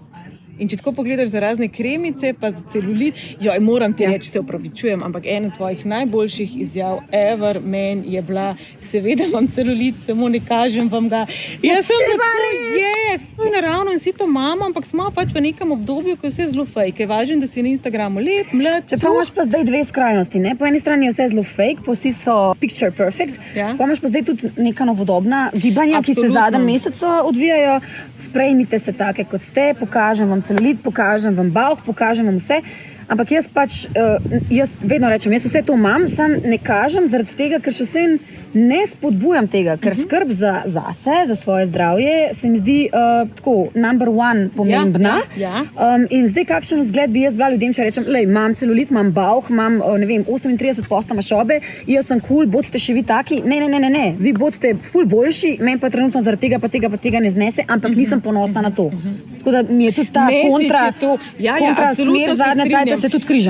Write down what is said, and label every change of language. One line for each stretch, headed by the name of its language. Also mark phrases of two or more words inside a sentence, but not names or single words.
Slovenian: In če tako pogledaš za razne kremice, pa za celulit, moram ti reči, se opravičujem, ampak ena tvojih najboljših izjav ever meni je bila, seveda imam celulit, samo ne kažem vam ga. Jaz sem res! To je naravno in vsi to imamo, ampak smo pač v nekem obdobju, ko je vse zelo fake. Je važno, da si na Instagramu lep, mlad, čeprav imaš pa zdaj dve skrajnosti, ne? Po eni strani je vse zelo fake, pa vsi so
English: picture perfect,
Slovenian: pa imaš pa zdaj tudi neka novodobna gibanja, ki se zadnji mesec odvijajo. Sprejmite se take, kot ste, pokažem vam celulit, pokažem vam bauh, pokažem vam vse, ampak jaz vedno rečem, jaz vse to imam, sam ne kažem zaradi tega, ker še vsem ne spodbujam tega, ker skrb zase, za svoje zdravje, se mi zdi tako
English: number one
Slovenian: pomembna. In zdaj kakšen vzgled bi jaz bila ljudem, če rečem, imam celulit, imam bauh, imam, ne vem, 38% maščobe, jaz sem cool, bodite še vi taki. Ne, vi bodite ful boljši, meni pa trenutno zaradi tega pa tega ne znese, ampak nisem ponosna na to. Tako da mi je tudi ta kontra smer zadnja cajta se tudi križam.